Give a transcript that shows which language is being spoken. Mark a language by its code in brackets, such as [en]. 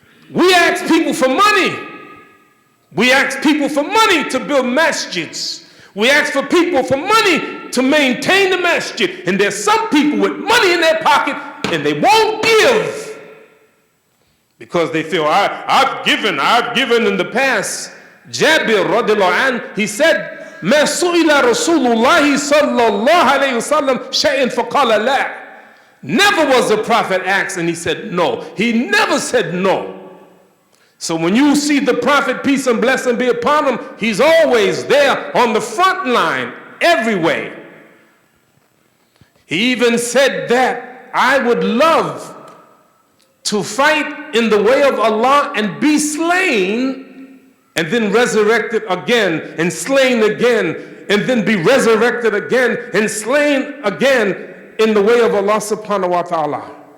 [en] We ask people for money. We ask people for money to build masjids. We ask for people for money to maintain the masjid. And there's some people with money in their pocket and they won't give because they feel, I've given in the past. [ar] Jabir radiallahu anh, [en] he said, [ar] ما سئل رسول الله صلى الله عليه وسلم شيء فقال لا. [en] Never was the Prophet asked and he said no. He never said no. So when you see the Prophet, peace and blessing be upon him, he's always there on the front line, every way. He even said that I would love to fight in the way of Allah and be slain and then resurrected again and slain again and then be resurrected again and slain again in the way of Allah subhanahu wa ta'ala.